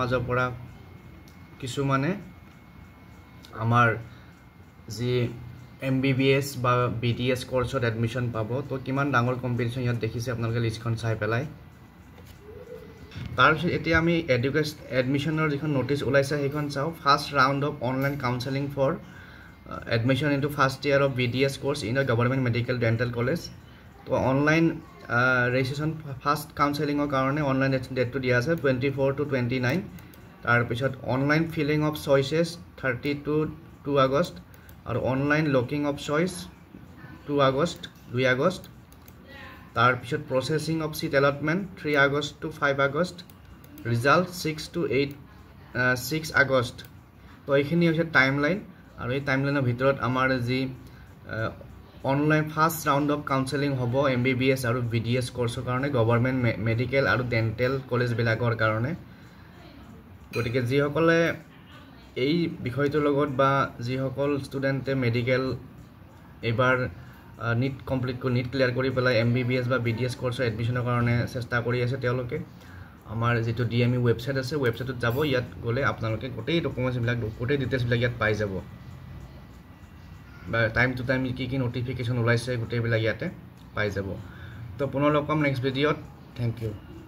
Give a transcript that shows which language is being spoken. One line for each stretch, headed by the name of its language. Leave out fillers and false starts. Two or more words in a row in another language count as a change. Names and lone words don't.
Assamese: মাজৰ পৰা কিছু মানে আমাৰ যি MBBS বা BDS কোৰ্সত এডমিশন পাব তো কিমান ডাঙৰ কম্পিটিশন ইয়াত দেখিছে আপোনালোকে লিষ্টখন চাই পেলাই তাৰপিছত এতিয়া আমি এডমিশনৰ যিখন নোটিস ওলাইছে সেইখন চাও
English: first round of online counseling for admission into first year of BDS course in a government medical dental college to online registration first counseling
Assamese: ৰ কাৰণে
English: online date
Assamese: তো দিয়া আছে
English: 24 to 29
Assamese: তাৰ পিছত
English: online filling of choices 30 to 2 August or online locking of choice 2 August 2 August tar pisot processing of seat allotment 3 August to 5 August result 6 to 6 August
Assamese: তো এখিনি হৈছে
English: timeline
Assamese: আৰু এই টাইমলাইনৰ ভিতৰত আমাৰ যি অনলাইন ফার্স্ট
English: round of counseling
Assamese: হ'ব MBBS আৰু BDS কোৰ্সৰ কাৰণে গভৰ্নমেন্ট মেডিকেল আৰু ডেন্টাল কলেজ বিলাকৰ কাৰণে গতিকে যি সকলে এই বিষয়টোৰ লগত বা যি সকল ষ্টুডেন্টে মেডিকেল এবাৰ নিট কমপ্লিট কৰি নিট ক্লিয়াৰ কৰি পেলাই MBBS বা BDS কোৰ্সৰ এডমিশনৰ কাৰণে চেষ্টা কৰি আছে তেওঁলোকে আমাৰ যেটো DME ওয়েবসাইট আছে ওয়েবসাইটত যাব ইয়াত গলে আপোনালোকে গোটেই ডকুমেন্টছ বিলাক গোটেই ডিটেইলছ বিলাক ইয়াত পাই যাব বা
English: time to time
Assamese: কি নোটিফিকেশন ওলাইছে গোটেই বিলাক ইয়াতে পাই যাব তো পুনৰ লগ পাম নেক্সট ভিডিঅত
English: thank you